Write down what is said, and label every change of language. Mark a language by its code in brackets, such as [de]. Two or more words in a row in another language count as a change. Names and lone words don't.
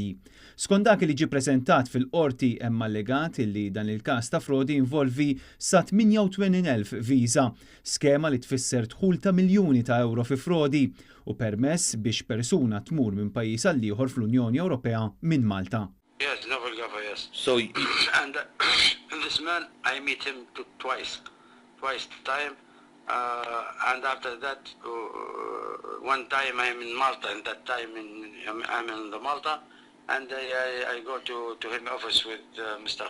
[mt] Skont dak li ġie ppreżentat fil-qorti hemm allegat li dan il-każ ta' frodi involvi sa 88,000 viża, skema li tfisser dħul ta' miljuni ta' euro fi frodi u permess biex persuna tmur minn pajjiż għal ieħor fl-Unjoni Ewropea minn Malta. [en] Yes, Neville Gafa, yes. So, And this man, I meet him twice time. And after that, one time I'm in Malta, and that time I'm in the Malta, and I go to his office with Mr.